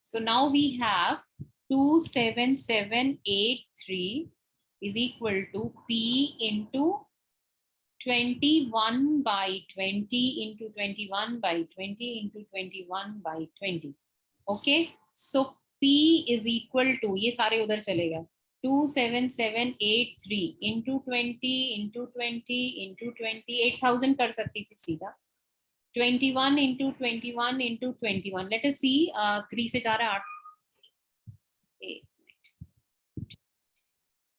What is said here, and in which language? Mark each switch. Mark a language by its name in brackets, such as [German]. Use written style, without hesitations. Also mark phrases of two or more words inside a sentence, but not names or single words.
[English] So now we have 27783 is equal to P into 21 by 20 into 21 by 20 into 21 by 20. Okay. So P is equal to, [Hindi] ये सारे उधर चलेगा, 27783 [English] into 20 into 20 into 20, [Hindi] 8000 कर सकती थी सीधा. [English] 21 into 21 into 21. Let us see. 3 से 4 है 8.